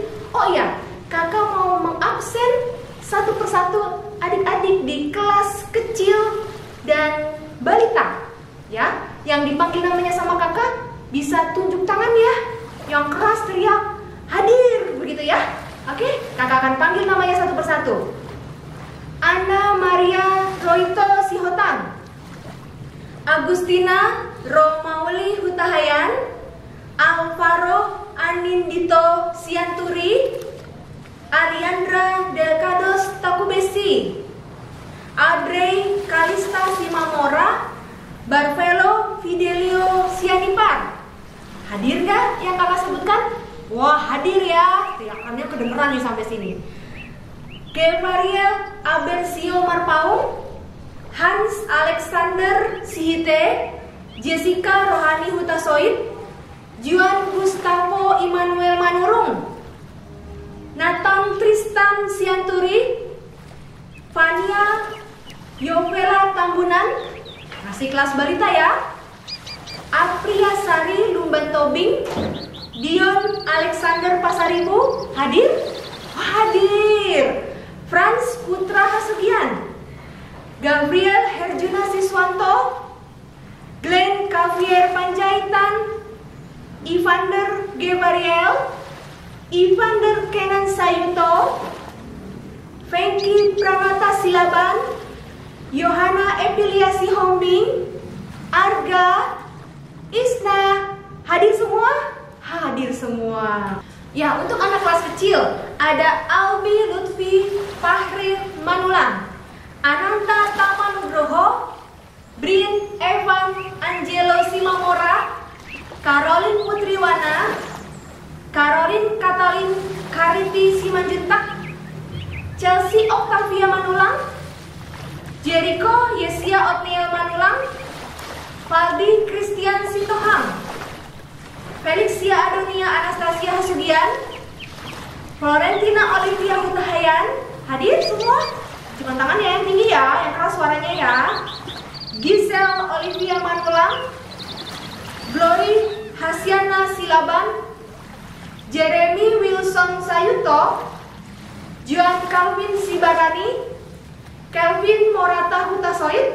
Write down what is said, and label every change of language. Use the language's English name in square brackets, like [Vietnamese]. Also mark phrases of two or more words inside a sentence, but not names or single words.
[Indonesian] Oh iya, kakak mau mengabsen satu persatu adik-adik di kelas kecil dan balita. Ya, yang dipanggil namanya sama kakak bisa tunjuk tangan ya. Yang keras teriak hadir, begitu ya. Oke, kakak akan panggil namanya satu persatu. Anna Maria Roito Sihotan, Agustina Romauli Hutahayan, Alvaro Anindito Sianturi, Ariandra Delcados Takubesi, Audrey Kalista Simamora, Barvelo Fidelio Sianipar. Hadir gak yang kakak sebutkan? Wah, hadir ya. Teriakannya kedengeran nih sampai sini. Gevariel Abersio Marpaung, Hans Alexander Sihite, Jessica Rohani Hutasoid, Juan Gustavo Immanuel Manurung, Nathan Tristan Sianturi, Fania Yovela Tambunan, masih kelas balita ya. Apria Sari Lumban Tobing, Dion Alexander Pasaribu, hadir? Hadir. Franz Putra Hasugian, Gabriel Herjuna Siswanto, Glenn Kavier Panjaitan, Evander Gebariel, Evander Kenan Sayuto, Fenki Pramata Silaban, Yohana Epiliasi Hombing, Arga, Isna. Hadir semua? Hadir semua. Ya, untuk anak kelas kecil ada Albi Lutfi Fahri Manulang, Ananta Tamanugroho, Brin Evan Angelo Simamora, Caroline Putriwana, Caroline Katalin Kariti Simanjuntak, Chelsea Octavia Manulang, Jericho Yesia Otniel Manulang, Faldi Christian Sitohang, Felixia Adonia Anastasia Hasugian, Florentina Olivia Hutahayan. Hadir semua? Cuma tangan ya yang tinggi ya, yang keras suaranya ya. Giselle Olivia Manulang, Glory Hasiana silaban, Jeremy Wilson Sayuto, John Calvin Sibarani, Kelvin Morata Hutasoid.